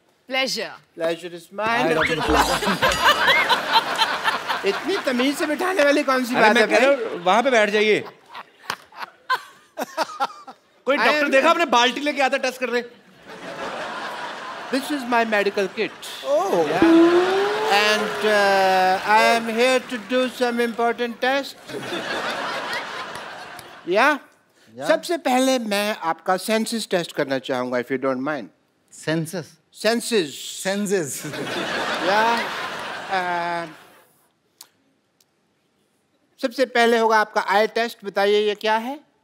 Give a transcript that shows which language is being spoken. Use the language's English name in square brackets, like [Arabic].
[English] Pleasure. Pleasure is mine. [Hindi] इतनी तमीज से बिठाने वाली कौन सी बात है? वहां पे बैठ जाइए। कोई डॉक्टर देखा आपने बाल्टी लेके आता टेस्ट कर रहे? [English] This is my medical kit. Oh. Yeah. And I am here to do some important tests. Yeah. [Hindi] सबसे पहले मैं आपका सेंसस टेस्ट करना चाहूंगा, [English] if you don't mind. Census? Census. सेंसस. Yeah. [Hindi] सबसे पहले होगा आपका आई टेस्ट। बताइए ये क्या है?